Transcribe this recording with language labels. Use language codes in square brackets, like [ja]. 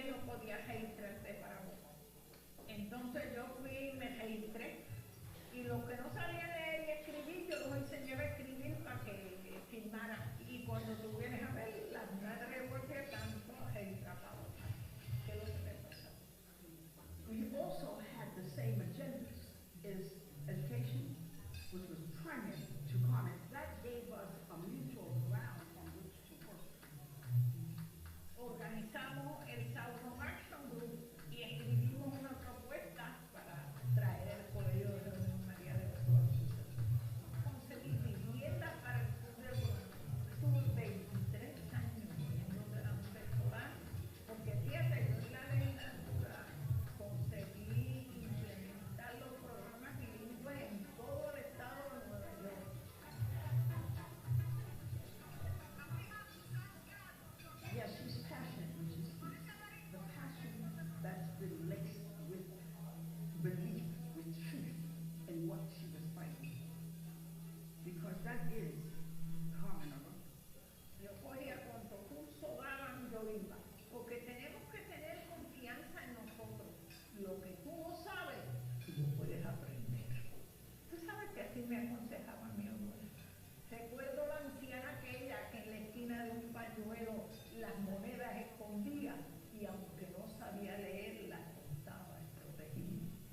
[es] podías registrarte para votar. Entonces yo fui y me registré. Y lo que no sabía leer y escribir, yo los enseñé a escribir para que firmaran. Y cuando tú vienes a ver, las madres porque están registradas para votar. ¿Qué es lo que te pasa? [en] We also had the same agendas as education, which was primary to comment. That gave us a mutual ground on which to work. [es] Organizamos el Southern Action Group y escribimos una propuesta para traer el colegio de Reunión María de los Ángeles. Conseguir vivienda para el sur de Bronx. Estuve 23 años yendo de la rectoral, porque fíjate, yo en la legislatura conseguí implementar los programas bilingües en todo el estado de Nueva York. [en] Yes, she's passionate, which is the passion that's been laced with belief, with truth in what she was fighting. Because that is common around. [es] Yo cogía cuanto curso daban, yo iba. Porque tenemos que tener confianza en nosotros. Lo que tú no sabes, tú lo puedes aprender. Tú sabes que así me aconsejaba mi abuela. Recuerdo la anciana aquella que en la esquina de un pañuelo las monedas escondía y aunque no sabía leer, las contaba y protegía.